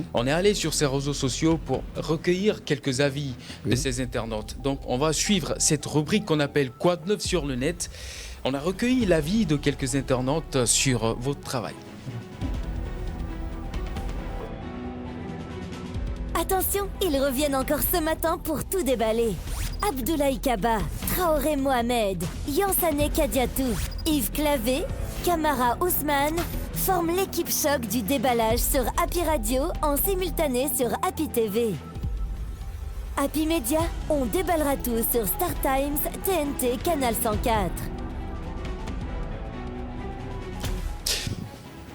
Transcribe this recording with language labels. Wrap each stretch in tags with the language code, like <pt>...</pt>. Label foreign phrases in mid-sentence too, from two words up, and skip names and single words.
<fr>On est allé sur ces réseaux sociaux pour recueillir quelques avis de ces internautes. Donc, on va suivre cette rubrique qu'on appelle Quoi de neuf sur le net. On a recueilli l'avis de quelques internautes sur votre travail. Attention, ils reviennent encore ce matin pour tout déballer. Abdoulaye Kaba, Traoré Mohamed, Yansane Kadiatou, Yves Clavé, Camara Ousmane forment l'équipe choc du déballage sur Happy Radio en simultané sur Happy TV. Happy Media, on déballera tout sur Star Times, TNT, Canal 104.</fr>